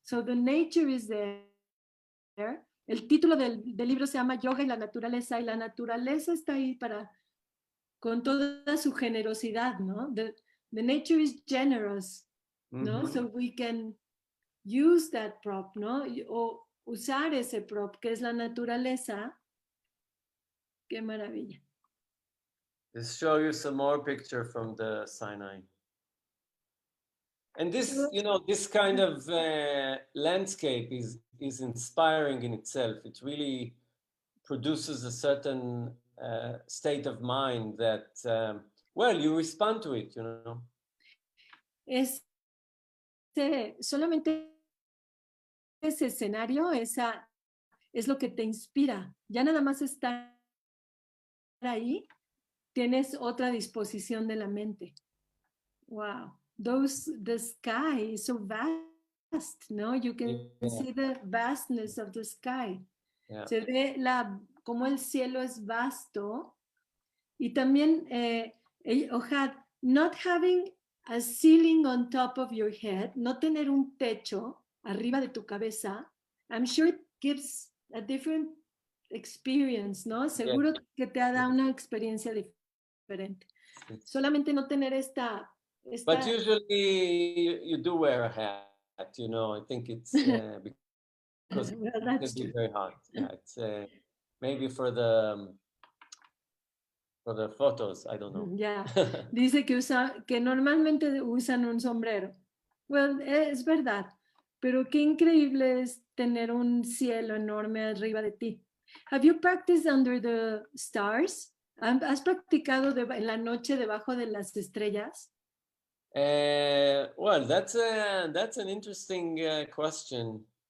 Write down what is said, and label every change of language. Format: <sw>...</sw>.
<en>So the nature is there.</en> <es>El título del libro se llama Yoga y la naturaleza está ahí con toda su generosidad, ¿no?</es> <en>The nature is generous, ¿no? So we can use that prop, ¿no?</en> <es>O usar ese prop que es la naturaleza. Qué maravilla.</es> <en>Let's show you some more picture from the Sinai. And this, you know, this kind of landscape is inspiring in itself. It really produces a certain state of mind that, well, you respond to it, you know.</en> <es>Solamente ese escenario, es lo que te inspira. Ya nada más estar ahí, tienes otra disposición de la mente.</es> <en>Wow. The sky is so vast, ¿no? You can see the vastness of the sky. Yeah.</en> <es>Se ve como el cielo es vasto. Y también,</es> <en>Ohad, not having a ceiling on top of your head,</en> <es>no tener un techo arriba de tu cabeza,</es> <en>I'm sure it gives a different experience, ¿no?</en> <es>Seguro que te da una experiencia diferente. Solamente no tener esta...</es> <en>But usually you do wear a hat, you know. I think it's because well, it can be very hot. Yeah, it's maybe for the photos, I don't know. Yeah.</en> <es>Dice que normalmente usan un sombrero. Well, es verdad, pero qué increíble es tener un cielo enorme arriba de ti.</es> <en>Have you practiced under the stars?</en> <es>¿Has practicado en la noche debajo de las estrellas?</es> <en>Well, that's an interesting question.</en>